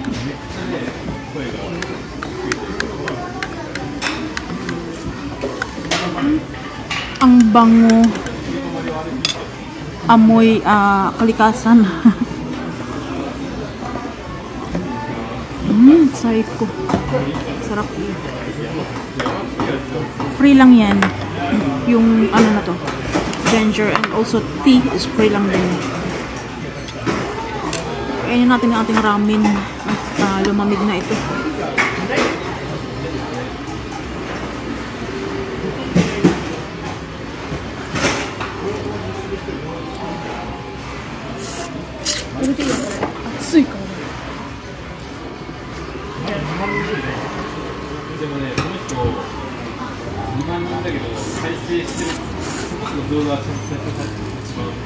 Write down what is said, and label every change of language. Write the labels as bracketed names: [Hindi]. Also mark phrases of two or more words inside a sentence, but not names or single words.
[Filipino] Ang bango, amoy kalikasan. Psycho. Sarap. Free lang yan. Yung ano na to, [English] ginger and also tea is free [Filipino] lang din. Kainin natin ang ating ramen at lumamig na ito. [Japanese] 暑いか. でもね、この人2万人だけど再生してる動画はちゃんと再生されてるしまう。